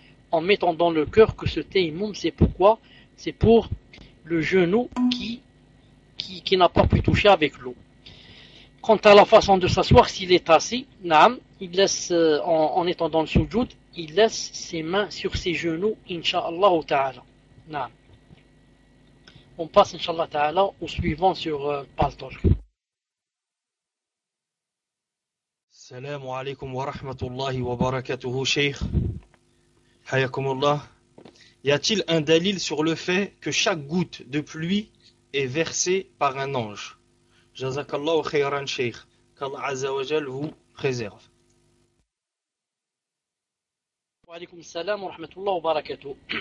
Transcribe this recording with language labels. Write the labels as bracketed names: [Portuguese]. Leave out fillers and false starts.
[French] En mettant dans le cœur que ce tayammum, c'est pourquoi? C'est pour le genou qui n'a pas pu toucher avec l'eau. Quant à la façon de s'asseoir, s'il est assis, naam, il laisse, en étant dans le sujoud, il laisse ses mains sur ses genoux, Inch'Allah ta'ala. Naam. On passe, Inch'Allah ta'ala, au suivant sur Paltalk. [Arabic] السلام عليكم ورحمة الله وبركاته شيخ حياكم الله. [French] Y a-t-il un dalil sur le fait que chaque goutte de pluie est versée par un ange? Jazakallahu khayran شيخ. Qu'Allah Azza wa Jal vous préserve. [Arabic] Alaykoum salam wa rahmatullah wa barakatuh.